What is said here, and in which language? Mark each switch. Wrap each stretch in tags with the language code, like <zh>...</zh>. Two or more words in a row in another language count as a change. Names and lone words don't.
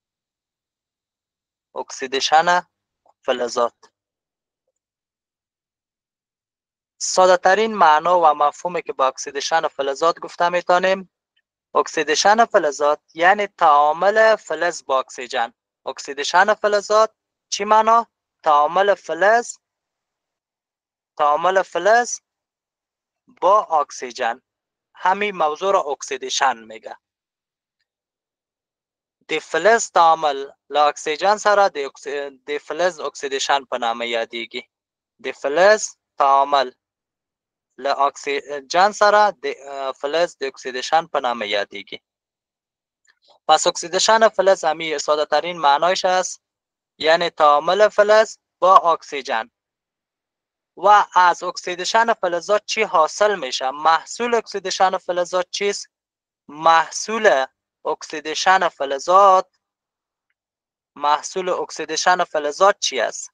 <fa>اکسیدیشن فلزات ساده ترین معنا و مفهومی که با اکسیدیشن فلزات گفته میتونیم، اکسیدیشن فلزات یعنی تعامل فلز با اکسیژن. اکسیدیشن فلزات چی معنا؟ تعامل فلز با اکسیژن. همین موضوع را اکسیدیشن میگه.</fa> <ps>د فلز تعامل لا اکسیژن سره د فلز اکسیدیشن په نامه یادیږي. د فلز تعامل لا اکسیژن سره د فلز د اکسیدیشن په نامه یادیږي.</ps> <fa>پس اکسیدیشن فلز همی ساده ترین معنایش است، یعنی تعامل فلز با اکسیژن. و از اکسیدیشن فلزات چی حاصل میشه؟ محصول اکسیدیشن فلزات چیست؟ محصول اکسیدیشن فلزات چی است؟</fa>